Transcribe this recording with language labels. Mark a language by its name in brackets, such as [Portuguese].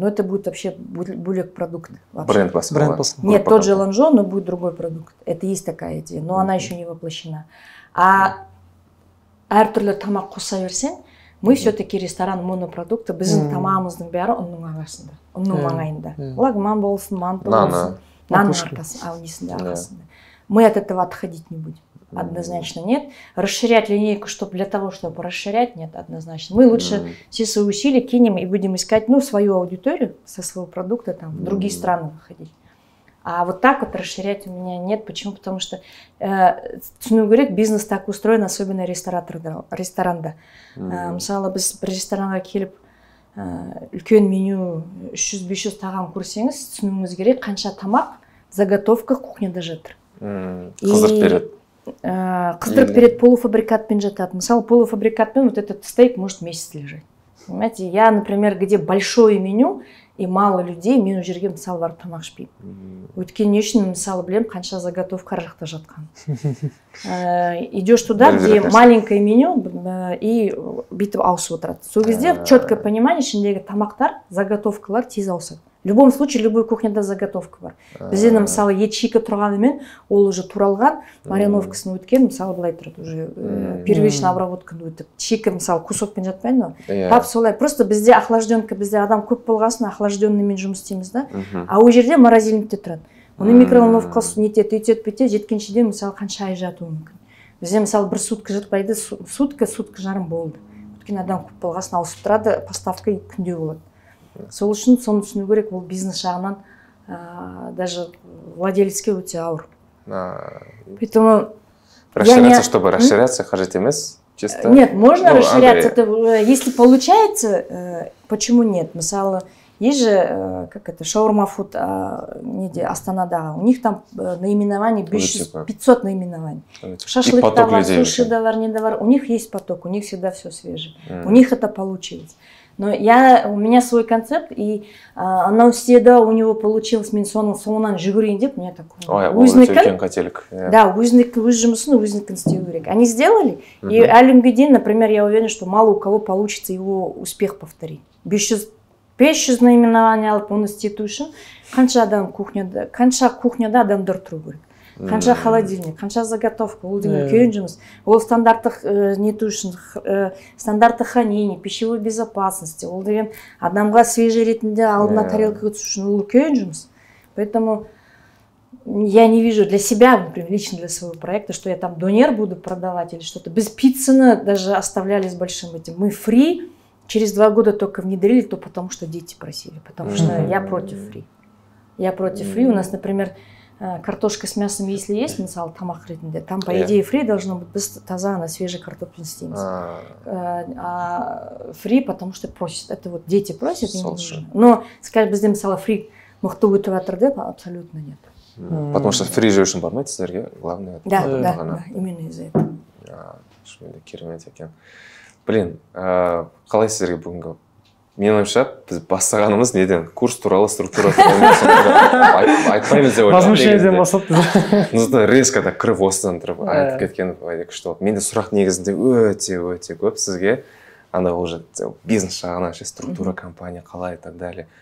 [Russian] Но это будет вообще [Kazakh] бөлек [Russian] продукт. [Kazakh] Бренд басқа. [Russian] Нет, тот же ланжо, но будет другой продукт. Это есть такая идея, но она еще не воплощена. [Kazakh] А әртүрлі тамақ қоса берсең, [Russian] мы все-таки ресторан монопродукты, [Kazakh] біздің тамағымыздың бәрі ұнның ағасында, ұнның маңайында. Лагман болсын, манты болсын, нанның арқасында. [Russian] Мы от этого отходить не будем. Однозначно нет. Расширять линейку, чтобы для того, чтобы расширять, нет, однозначно. Мы лучше все свои усилия кинем и будем искать, ну, свою аудиторию со своего продукта, там, в другие страны выходить. А вот так вот расширять у меня нет. Почему? Потому что [Kazakh] түсіну керек, [Russian] бизнес так устроен, особенно ресторанда. [Kazakh] Мысалы, біз бір ресторанға келіп, үлкен меню 300-500 тағам көрсеңіз, түсінуіңіз керек, қанша тамақ заготовка кухняда жатыр. Қыздырып береді. Қыздырып береді, полуфабрикатпен жатады. Мысалы, полуфабрикатпен [Russian] вот этот стейк может месяц лежать. Понимаете, я, например, где большое меню и мало людей, [Kazakh] мен ол жерге мысалы барып тамақ ішпеймін. Өйткені не үшін мысалы білем, қанша заготовка ар жақта жатқан. [Russian] Идешь туда, где маленькое меню и [Kazakh] бүйтіп ауысып отырады. Сол кезде [Russian] четкое понимание, [Kazakh] ішіндегі тамақтар, заготовкалар тез ауысады. [Russian] В любом случае, любой [Kazakh] кухняда заготовка бар. Бізде мысалы ет шикі тұрғанымен, ол уже туралған, маряновкасын өткен, мысалы былай тұрады, уже первичный обработканы өтіп. Шикі мысалы кусокпен жатпайды, тап солай. Просто бізде охлажденка, бізде адам көп болғасын, охлажденныймен жұмыс істейміз да. А ол жерде морозильникте тұрады. Оны микроволновкасы нетеді, өйтеді, бүйтеді, жеткеншеден мысалы қанша ай жатуы мүмкін. Бізде мысалы бір сутка жатпайды, сутка жарым болды. Өйткені адам көп болғасын ауысып тұрады, поставка күнде болады. Сол үшін соны түсіну керек, ол бизнес жағынан даже владелецке өте ауыр. [Russian] Поэтому расширяться, чтобы расширяться, [Kazakh] қажет емес? [Russian] Чисто? Нет, можно расширяться. Если получается, почему нет? [Kazakh] Мысалы, [Russian] есть же, как это, шаурма фуд Астанада, у них там наименований 500 наименований. [Kazakh] Шашлык да бар, суши да бар, [Russian] не да бар. У них есть поток, у них всегда все свежее. У них это получилось. Но у меня свой концепт, [Kazakh] и анау істеді, [Russian] у него получилось, [Kazakh] мен соның соңынан жүгірейін деп, [Russian] мне такой [Kazakh] өзінікін, да, өзінікін, өз жұмысын өзінікін істеу керек. [Russian] Они сделали, [Kazakh] и әлі дейін, [Russian] например, я уверена, что мало у кого получится его успех повторить. [Kazakh] 500 наименований алып, оны істету үшін қанша кухняда адамдар тұру керек. Қанша холодильник, қанша заготовка, ол деген үлкен жұмыс. Ол стандарттық нету үшін, стандарттық хранение, [Russian] пищевой безопасности, [Kazakh] ол деген адамға свежий ретінде алдына тарелка өтсу үшін ол үлкен жұмыс. [Russian] Поэтому я не вижу для себя, например, лично для своего проекта, что я там донер буду продавать или что-то. Без пиццы даже оставляли с большим этим. Мы фри через 2 года только внедрили, то потому что дети просили, потому что я против фри. Я против фри. У нас, например, картошка с мясом, если есть, [Kazakh] мысалы, тамақ ретінде, [Russian] там, по идее, фри должно быть [Kazakh] біз таза, [Russian] на свежий картофель істейміз. Фри, потому что просят. Это вот дети просят. Но, скажем, [Kazakh] бізде, мысалы, фри мықты өтіп жатыр деп, [Russian] абсолютно нет. Потому что [Kazakh] фри же үшін бармайды сіздерге, [Russian] главное. Да, именно из-за этого. [Kazakh] Керемет екен. Блин, қалай сіздерге бүгінгі? Менің ойымша, біз бастағанымыз неден? Курс туралы, структура айтпаймыз деп ойлаймын. Возмущениеден бастап. [Russian] Нужно резко так [Kazakh] кіріп осыдан тұрып айтып кеткен күшті болды. Менде сұрақ негізінде өте көп сізге. Анда уже бизнес жағынан, структура компания қалай [Russian] и так далее.